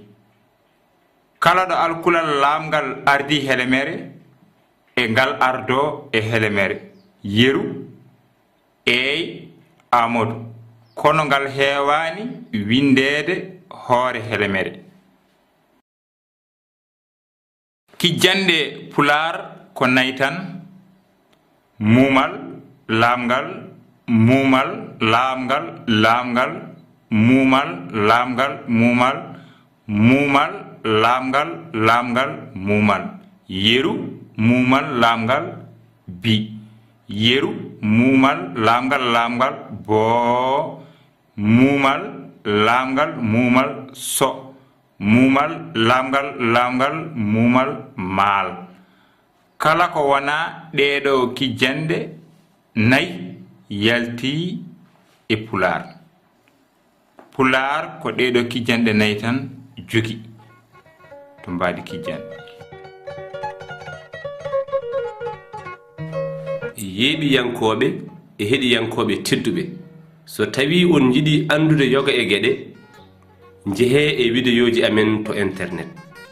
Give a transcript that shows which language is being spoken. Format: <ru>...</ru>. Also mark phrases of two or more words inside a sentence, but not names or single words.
<ff>Kala ɗo alkulal lamgal ardi hele mere e ngal ardo e hele mere. Yeru, ey, Amadou. Kono ngal heewani windede hoore hele mere. Kijjande pular ko nayi tan: mumal, lamgal, mumal, lamgal, lamgal, mumal, lamgal, mumal, mumal, lamgal, lamgal, mumal. Yeru, mumal, lamgal, bi. Yeru, mumal, lamgal, lamgal, bo. Mumal, lamgal, mumal, so. Mumal, lamgal, lamgal, mumal, mal. Kala ko wana ɗeɗo kijjande nayi yalti e pular. Pular ko ɗeɗo kijjande nayi tan jogi to mbadi kijjande. Yeeɓiyankoɓe e heɗiyankoɓe tedduɓe, so tawi on jiɗi andude yoga e gueɗe, jeehe e vidéoji amen to internet.</ff>